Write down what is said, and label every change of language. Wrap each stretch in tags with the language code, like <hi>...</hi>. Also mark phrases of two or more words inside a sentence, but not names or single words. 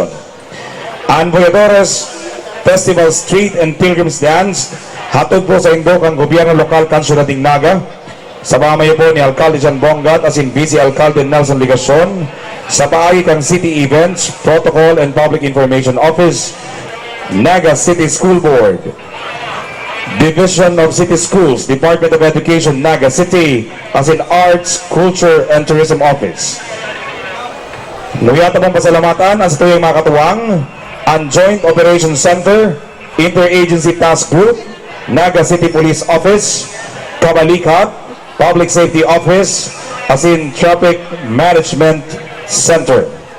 <bik>Ang Boyadores Festival Street and Pilgrim's Dance hatod po sa indok ang gobyerno lokal Kansulat Naga sa pamamayo po ni Alcalde John Bongat as in Vice Alcalde Nelson Ligacion sa paagi kang City Events, Protocol and Public Information Office, Naga City School Board, Division of City Schools, Department of Education, Naga City, as in Arts, Culture and Tourism Office. Nuyata pong pasalamatan ang sa tuyong mga katuwang, ang Joint Operations Center, Interagency Task Group, Naga City Police Office, Kabalikat, Public Safety Office, as in Traffic Management Center.</bik>